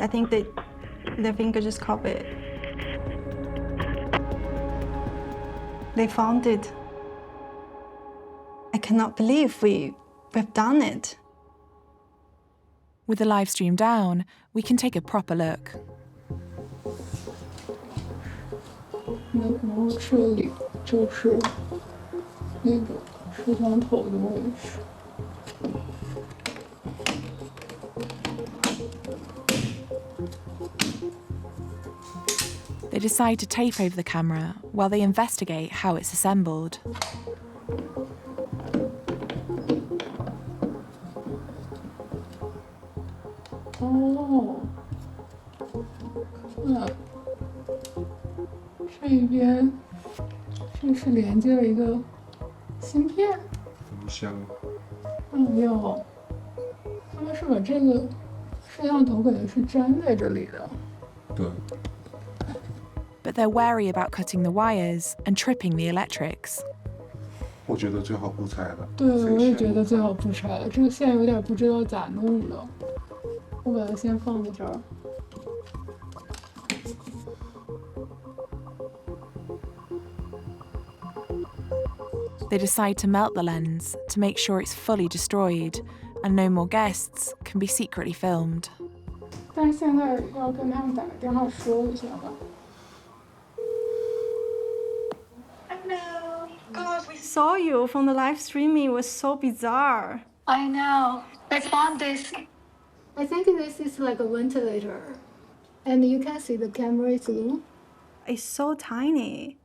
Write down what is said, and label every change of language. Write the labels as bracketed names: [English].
[English] I think their finger just covered it. They found it. I cannot believe we've done it. With the live stream down, we can take a proper look. [Chinese] 然后这里就是那个摄像头的位置。 [English] They decide to tape over the camera while they investigate how it's assembled. [Chinese] Oh, 这边这是连接了一个芯片。不像。没有，他们是把这个摄像头给的是粘在这里的。对。 [English] But they're wary about cutting the wires and tripping the electrics. [Chinese] 我觉得最好不拆了。对，我也觉得最好不拆了，这个线有点不知道咋弄的。我把它先放在这儿。 They decide to melt the lens to make sure it's fully destroyed and no more guests can be secretly filmed. 但是现在要跟他们打个电话说一下吧。 [English] Hello. God, we saw you from the live streaming. It was so bizarre. I know. I found this. I think this is like a ventilator. And you can see the camera is low. It's so tiny.